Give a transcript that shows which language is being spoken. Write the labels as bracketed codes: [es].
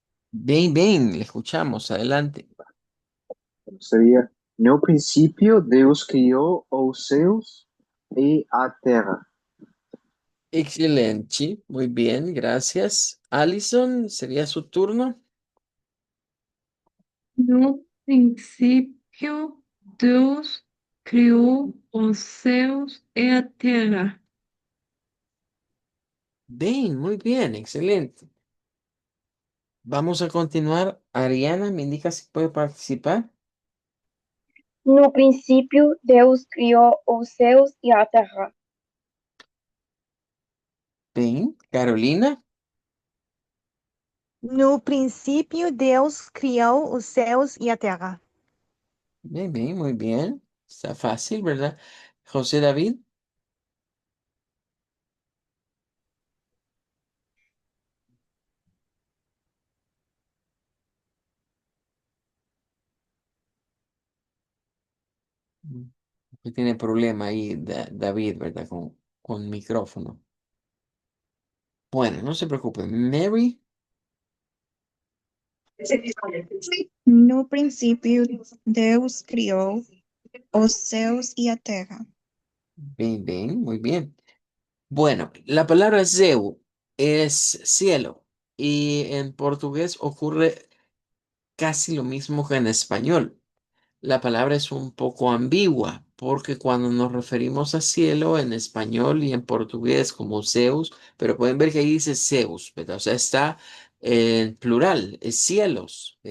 [es] Bien, bien, le escuchamos. Adelante. [pt] Sería, no principio Deus criou os céus e a terra. [es] Excelente, muy bien, gracias. Alison, sería su turno. [pt] No princípio, Deus criou os céus e a terra. [es] Bien, muy bien, excelente. Vamos a continuar. Ariana, ¿me indica si puede participar? [pt] No princípio, Deus criou os céus e a terra. [es] Bien, Carolina. [pt] No princípio, Deus criou os céus e a terra. [es] Bien, bien, muy bien. Está fácil, ¿verdad? José David. Mm, que tiene problema ahí, David, ¿verdad? Con micrófono. Bueno, no se preocupe. Mary. [pt] No princípio, Deus criou os céus e a terra. [es] Bien, bien, muy bien. Bueno, la palabra Zeu es cielo y en portugués ocurre casi lo mismo que en español. La palabra es un poco ambigua porque cuando nos referimos a cielo en español y en portugués como Zeus, pero pueden ver que ahí dice Zeus, ¿verdad? O sea, está en plural, es cielos.